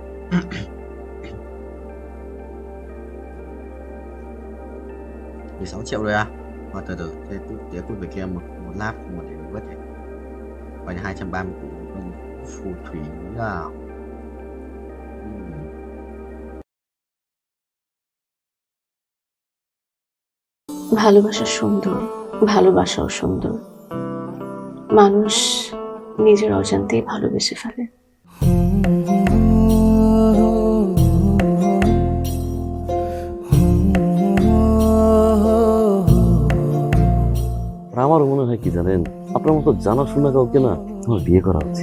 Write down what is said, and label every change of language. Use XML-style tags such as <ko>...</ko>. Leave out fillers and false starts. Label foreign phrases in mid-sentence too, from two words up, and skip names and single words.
<vi>16 triệu rồi à? Thôi từ từ, thế tiếp cút về kia một lap một để vớt này. Quay 230 củ phù thủy à.</vi> <bn>ভালোবাসা সুন্দর, ভালোবাসাও সুন্দর। মানুষ নিজের অজান্তেই ভালোবেসে ফেলে। আমার মনে হয় কি জানেন, আপনার মতো জানাশোনা কাউকে না আমার বিয়ে করা উচিত।</bn>